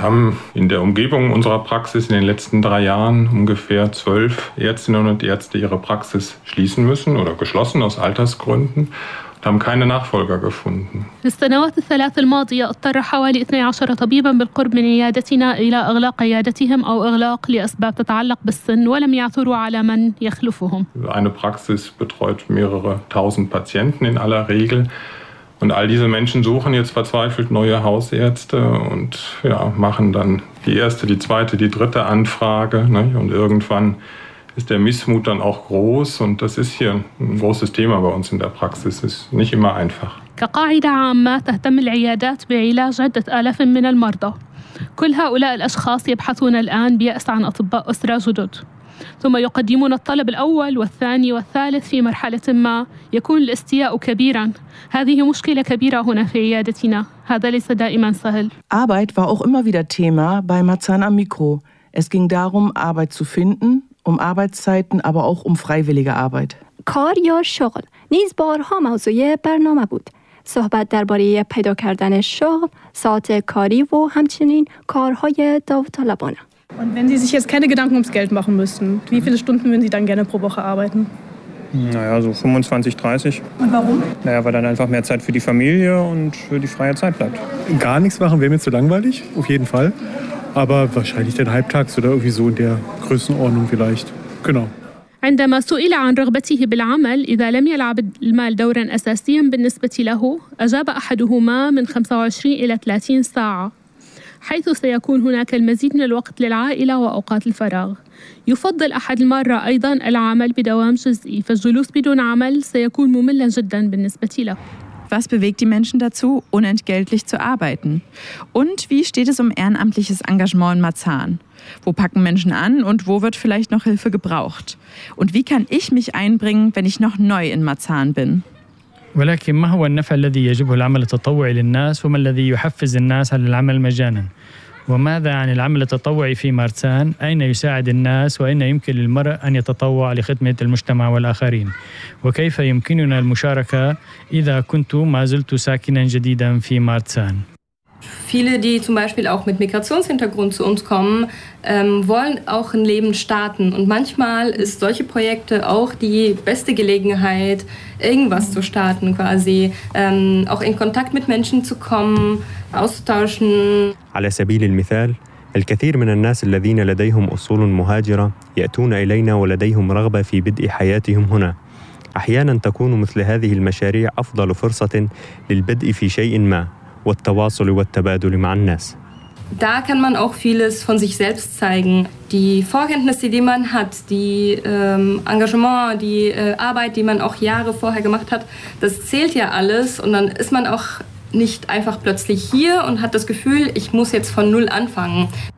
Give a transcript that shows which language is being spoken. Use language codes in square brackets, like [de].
[de] haben in der Umgebung unserer Praxis in den letzten 3 Jahren ungefähr 12 Ärztinnen und Ärzte ihre Praxis schließen müssen oder geschlossen aus Altersgründen. Haben keine Nachfolger gefunden. [ar] السنوات الثلاث الماضية اضطر حوالي 12 طبيبا بالقرب من عيادتنا إلى إغلاق عيادتهم أو إغلاق لأسباب تتعلق بالسن ولم يعثروا على من يخلفهم. [de] Eine Praxis betreut mehrere tausend Patienten in aller Regel und all diese Menschen suchen jetzt verzweifelt neue Hausärzte und ja, machen dann die erste, die zweite, die dritte Anfrage, ne, und irgendwann ist der Missmut dann auch groß und das ist hier ein großes Thema bei uns in der Praxis. Es ist nicht immer einfach. [ar] كقاعدة عامة تهتم العيادات بعلاج عدة آلاف من المرضى. كل هؤلاء الأشخاص يبحثون الآن بيأس عن أطباء أسرة جدد. ثم يقدمون الطلب الأول والثاني والثالث في مرحلة ما يكون الاستياء كبيرا. هذه مشكلة كبيرة هنا في عيادتنا. هذا ليس دائما سهل. [de] Arbeit war auch immer wieder Thema bei Marzahn am Mikro. Es ging darum, Arbeit zu finden. Um Arbeitszeiten, aber auch um freiwillige Arbeit. [fa] کار یا شغل نیز بارها موضوع برنامه بود. صحبت درباره پیدا کردن شغل، ساعت کاری و همچنین کارهای داوطلبانه. [de] Und wenn Sie sich jetzt keine Gedanken ums Geld machen müssten, wie viele Stunden würden Sie dann gerne pro Woche arbeiten? Naja, so 25-30. Und warum? Naja, weil dann einfach mehr Zeit für die Familie und für die freie Zeit bleibt. Gar nichts machen wäre mir zu langweilig, auf jeden Fall. Aber wahrscheinlich den Halbtags oder irgendwie so in der Größenordnung vielleicht. Genau. [ar] عندما سئل عن رغبته بالعمل إذا لم يلعب المال دورا أساسيا بالنسبة له أجاب أحدهما من 25 إلى 30 ساعة حيث سيكون هناك المزيد من الوقت للعائلة وأوقات الفراغ. يفضل أحد المرة أيضا العمل بدوام جزئي فالجلوس بدون عمل سيكون مملا جدا بالنسبة له. [de] Was bewegt die Menschen dazu, unentgeltlich zu arbeiten? Und wie steht es um ehrenamtliches Engagement in Marzahn? Wo packen Menschen an und wo wird vielleicht noch Hilfe gebraucht? Und wie kann ich mich einbringen, wenn ich noch neu in Marzahn bin? [ar] ولكن ما هو النفع الذي يجبه العمل التطوعي للناس وما الذي يحفز الناس على العمل مجانا؟ وماذا عن العمل التطوعي في مارسان؟ أين يساعد الناس وأين يمكن للمرء أن يتطوع لخدمة المجتمع والآخرين؟ وكيف يمكننا المشاركة إذا كنت ما زلت ساكنا جديدا في مارسان؟ [de] Viele, die zum Beispiel auch mit Migrationshintergrund zu uns kommen, wollen auch ein Leben starten. Und manchmal ist solche Projekte auch die beste Gelegenheit, irgendwas zu starten quasi. Auch in Kontakt mit Menschen zu kommen, auszutauschen. [ar] على سبيل المثال الكثير من الناس الذين لديهم أصول مهاجرة يأتون إلينا ولديهم رغبة في بدء حياتهم هنا. أحيانا تكون مثل هذه المشاريع أفضل فرصة للبدء في شيء ما. والتواصل والتبادل مع الناس. [de] Da kann man auch vieles von sich selbst zeigen. Die Vorkenntnisse, die man hat, die Engagement, die Arbeit, die man auch Jahre vorher gemacht hat, das zählt ja alles. Und dann ist man auch nicht einfach plötzlich hier und hat das Gefühl, ich muss jetzt von null anfangen.